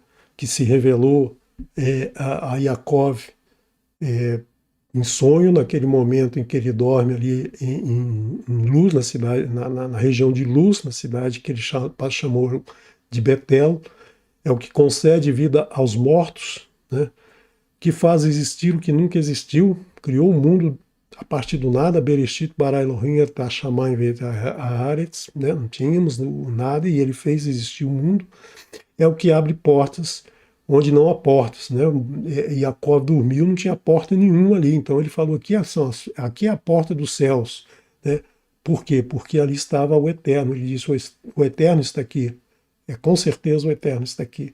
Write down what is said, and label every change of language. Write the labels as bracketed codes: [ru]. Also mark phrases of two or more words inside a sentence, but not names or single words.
[pt] Que se revelou a Yaakov em sonho, naquele momento em que ele dorme ali em Luz, na cidade, na região de Luz, na cidade que ele chamou de Betel. É o que concede vida aos mortos, né? Que faz existir o que nunca existiu, criou o mundo a partir do nada, [he] בראשית ברא אלהים את השמים ואת הארץ, [pt] né? Não tínhamos nada e ele fez existir o mundo. É o que abre portas onde não há portas, né? Jacob dormiu, não tinha porta nenhuma ali, então ele falou aqui é a porta dos céus, né? Por quê? Porque ali estava o Eterno, ele disse, o Eterno está aqui, com certeza o Eterno está aqui.